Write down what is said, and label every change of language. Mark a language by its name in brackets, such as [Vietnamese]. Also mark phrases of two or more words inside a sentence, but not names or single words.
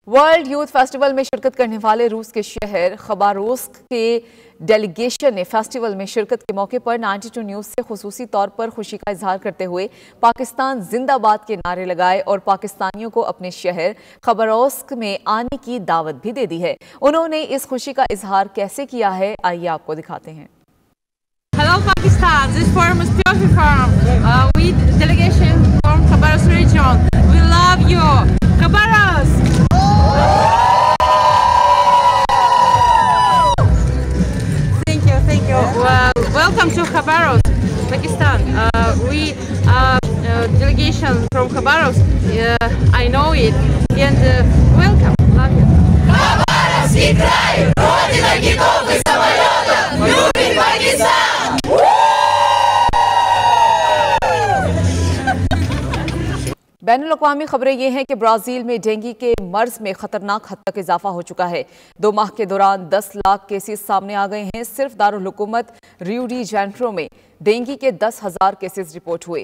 [Urdu] ورلڈ یوتھ فیسٹیول میں شرکت کرنے والے روس کے شہر خباروفسک کے ڈیلیگیشن نے فیسٹیول میں شرکت کے موقع پر 92 نیوز سے خصوصی طور پر خوشی کا اظہار کرتے ہوئے پاکستان زندہ باد کے نعرے لگائے اور پاکستانیوں کو اپنے شہر خباروفسک میں آنے کی دعوت بھی دے دی ہے. انہوں نے اس خوشی کا اظہار کیسے کیا ہے، آئیے آپ کو دکھاتے ہیں. [English] Hello Pakistan, this forum is special forum. We delegation from Khabarovsk region. We love you, Khabarovsk. Thank you. Welcome to Khabarovsk, Pakistan. We delegation from Khabarovsk. I know it, and welcome. Love you. [Russian] Хабаровский край, родина китов и самолетов, любит Пакистан! [Urdu] بین الاقوامی خبریں یہ ہیں کہ برازیل میں ڈینگی کے مرض میں خطرناک حد تک اضافہ ہو چکا ہے. 2 ماہ کے دوران 10 لاکھ کیسز سامنے آ گئے ہیں. صرف دارالحکومت ریو ڈی جنیرو میں ڈینگی کے 10,000 کیسز رپورٹ ہوئے.